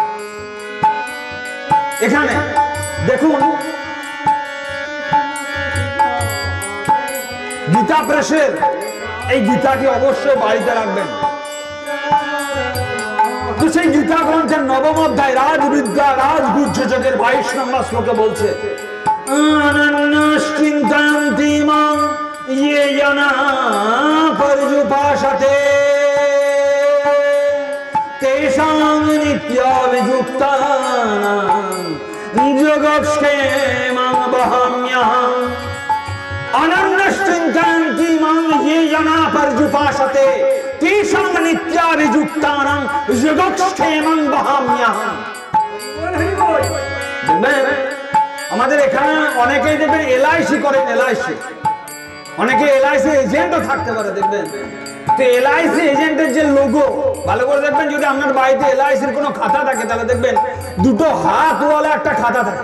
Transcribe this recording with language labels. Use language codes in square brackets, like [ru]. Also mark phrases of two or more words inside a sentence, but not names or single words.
[bn] এখানে দেখুন গীতা প্রেসের এই গীতাটি অবশ্যই বাড়িতে রাখবেন। তো সেই গীতা গ্রন্থের 9ম অধ্যায় রাজবিদ্যা রাজগুহ্যযোগের 22 নম্বর শ্লোকে বলছে, [sa] অনন্যশ্চিন্তয়ন্তি মাং ये जना पर्युपासते तेषां नित्याभियुक्तानां योगक्षेमं वहाम्यहम्। अनन्यश्चिन्तयन्ति मां ये जना पर्युपासते तेषां नित्याभियुक्तानां योगक्षेमं वहाम्यहम्। [bn] আমাদের এখানে অনেকেই দেখবেন এলআইসি করেন, এলআইসি অনেকে এলআইসি এজেন্টও থাকতে পারে দেখবেন। তো এলআইসি এজেন্টের যে লোগো ভালো করে দেখবেন, যদি আপনার বাড়িতে এলআইসির কোনো খাতা থাকে তাহলে দেখবেন দুটো হাতওয়ালা একটা খাতা থাকে।